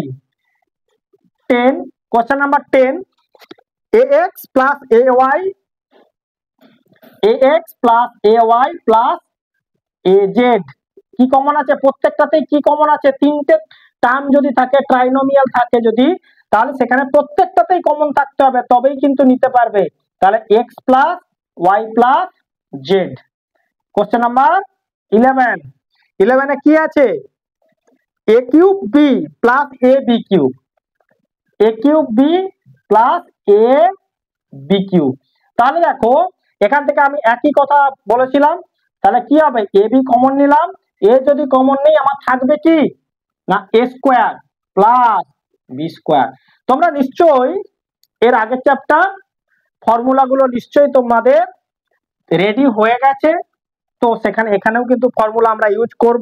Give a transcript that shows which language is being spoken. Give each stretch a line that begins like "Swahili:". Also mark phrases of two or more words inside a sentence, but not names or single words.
Bangla: 10,
English: question number
Bangla: 10, ax + ay, ax + ay + az, কি কমন আছে প্রত্যেকটাতেই, কি কমন আছে তিনটে টার্ম যদি থাকে ট্রাইনোমিয়াল থাকে যদি, তাহলে সেখানে প্রত্যেকটাতেই কমন থাকতে হবে তবেই কিন্তু নিতে পারবে, তাহলে x + y + z।
English: question number
Bangla: 11, 11 এ কি আছে a³ b + ab³, a³ b + ab³, তাহলে দেখো এখান থেকে আমি একই কথা বলেছিলাম, তাহলে কি হবে ab কমন নিলাম, a যদি কমন নেই আমার থাকবে কি না a² + b²। তোমরা নিশ্চয়ই এর আগের চ্যাপ্টার ফর্মুলাগুলো নিশ্চয়ই তোমাদের রেডি হয়ে গেছে, তো সেখানে এখানেও কিন্তু ফর্মুলা আমরা ইউজ করব।